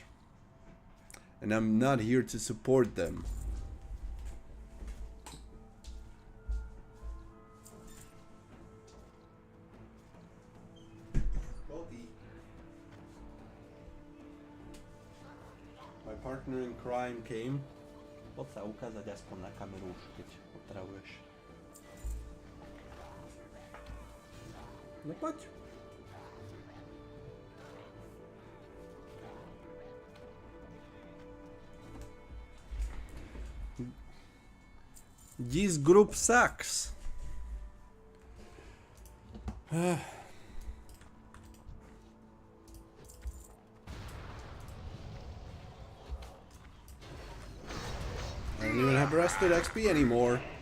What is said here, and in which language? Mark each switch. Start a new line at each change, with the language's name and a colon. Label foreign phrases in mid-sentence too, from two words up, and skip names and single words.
English: And I'm not here to support them. My partner in crime came.
Slovak: Poď sa ukázať aspoň na kameru už, keď otravuješ. No poď.
English: This group sucks. I don't even have rested XP anymore.